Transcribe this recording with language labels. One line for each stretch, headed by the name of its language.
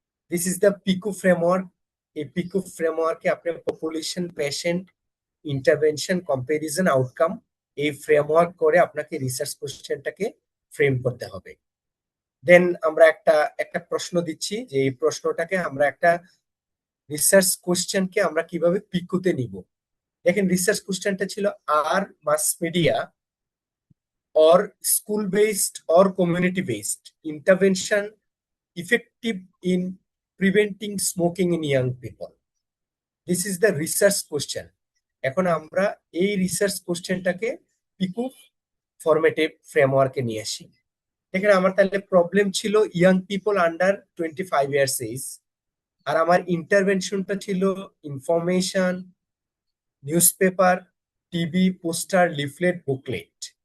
English: This is the PICO framework.
Bangla: এই পিকু ফ্রেমওয়ার্কে আপনি population, patient, intervention, comparison, outcome, এই ফ্রেমওয়ার্ক করে আপনাকে রিসার্চ কোশ্চেনটাকে ফ্রেম করতে হবে। দেন আমরা একটা একটা প্রশ্ন দিচ্ছি যে এই প্রশ্নটাকে আমরা একটা রিসার্চ কোশ্চেনকে আমরা কিভাবে পিকুতে নিব। দেখেন রিসার্চ কোশ্চেনটা ছিল,
English: আর mass media or school based or community based intervention effective in preventing smoking in young people? This is the research question.
Bangla: এখন আমরা এই রিসার্চ কোশ্চেনটাকে পিকু ফরম্যাটে ফ্রেমওয়ার্কে নিয়ে আসি। এখানে আমার তাহলে প্রবলেম ছিল
English: young people under 25 years age,
Bangla: আর আমার ইন্টারভেনশনটা ছিল information, news paper, TV, poster, leaflet, booklet.